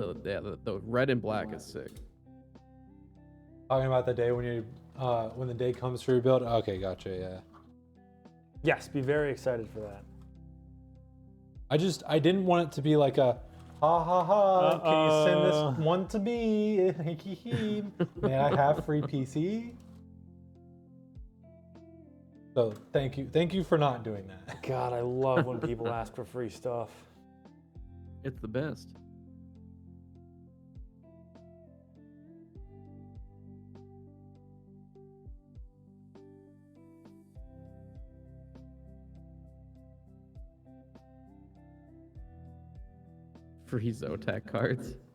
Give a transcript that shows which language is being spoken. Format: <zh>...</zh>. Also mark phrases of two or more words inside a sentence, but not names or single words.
<en>The red and black is sick. Talking about the day when the day comes for your build. Okay, gotcha. Yeah. Yes, be very excited for that. I didn't want it to be like a ha ha ha. Can you send this one to me? May I have free PC? So thank you for not doing that. God, I love when people ask for free stuff. It's the best. Free Zotac cards.</en>